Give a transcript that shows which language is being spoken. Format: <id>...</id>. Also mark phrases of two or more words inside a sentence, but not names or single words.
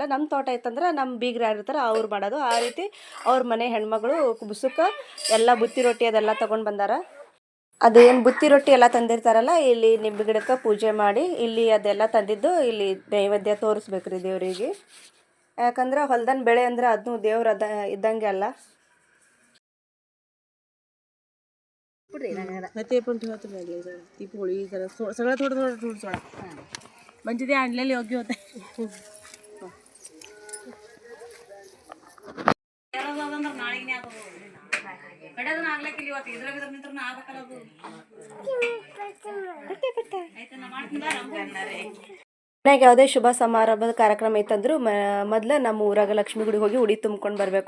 <kn>ನಮ್ಮ ತೋಟ ಇತ್ತಂದ್ರೆ ನಮ್ಮ ಬೀಗ್ರು ಯಾರಿರ್ತಾರೆ ಅವ್ರು ಮಾಡೋದು. ಆ ರೀತಿ ಅವ್ರ ಮನೆ ಹೆಣ್ಮಗಳು ಕುಬ್ಸಕ್ಕೆ ಎಲ್ಲ ಬುತ್ತಿ ರೊಟ್ಟಿ ಅದೆಲ್ಲ ತೊಗೊಂಡು ಬಂದಾರ. ಅದು ಏನು ಬುತ್ತಿ ರೊಟ್ಟಿ ಎಲ್ಲ ತಂದಿರ್ತಾರಲ್ಲ, ಇಲ್ಲಿ ನಿಂಬೆ ಗಿಡಕ್ಕೆ ಪೂಜೆ ಮಾಡಿ ಇಲ್ಲಿ ಅದೆಲ್ಲ ತಂದಿದ್ದು ಇಲ್ಲಿ ನೈವೇದ್ಯ ತೋರಿಸ್ಬೇಕ್ರಿ ದೇವರಿಗೆ. ಯಾಕಂದ್ರೆ ಹೊಲ್ದನ ಬೆಳೆ ಅಂದ್ರೆ ಅದನ್ನು ದೇವ್ರು ಇದ್ದಂಗೆ ಅಲ್ಲ.</kn> <mr>ते पण ठेवा तुम्ही ती पोळी जरा सगळं थोडं सोडा म्हणजे ते आणलेले योग्य होते.</mr> <kn>ಮನ್ಯಾಗ ಯಾವುದೇ ಶುಭ ಸಮಾರಂಭದ ಕಾರ್ಯಕ್ರಮ ಇತ್ತಂದ್ರು ಮೊದಲು ನಮ್ಮ ಊರಾಗ ಲಕ್ಷ್ಮೀ ಗುಡಿಗೆ ಹೋಗಿ ಉಡಿ ತುಂಬ್ಕೊಂಡು ಬರಬೇಕು.</kn>